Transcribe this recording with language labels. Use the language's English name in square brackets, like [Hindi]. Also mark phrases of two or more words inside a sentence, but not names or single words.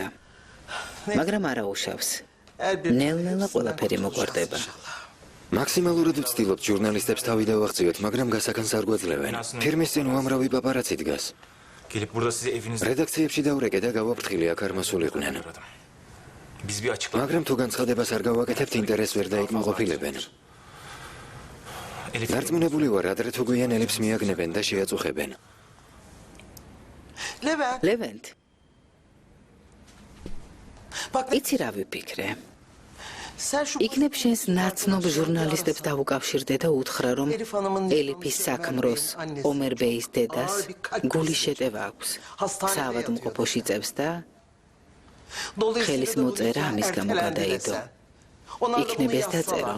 [Georgian] მაგრამ არა უშავს. ნელ-ნელა ყველაფერი მოგვარდება. მაქსიმალურად ვცდილობთ ჟურნალისტებს თავი დავაღწიოთ, მაგრამ გასაგანს არ გვაძლევენ. ფირმის წინ უამრავი პაპარაცი დგას. [Turkish] Gelip burada size evinizde... [Georgian] რედაქციებში დავრეკე და გავაფრთხილე აქ არ მოსულიყვნენ. [Turkish] Biz bir açıklama... [Georgian] მაგრამ თუ განცხადებას არ გავაკეთებთ, ინტერესს ვერ დაიკმაყოფილებენ. დარწმუნებული ვარ, ადრე თუ გვიან ელიფს მიაგნებენ და შეაწუხებენ. [Turkish] Levent. [Georgian] ლევენტ, [Turkish] Bak [Georgian] იცი რა ვიფიქრე? [Turkish] sen şu [Georgian] იქნებ შენს ნაცნობ ჟურნალისტებს დავუკავშირდე და უთხრა, რომ ელიფის საქმროს ომერ ბეის დედას გული შეტევა აქვს. საავადმყოფოში წევს და ხელის მოწერა ამის გამო გადაიდო. იქნებ ეს დაწერონ.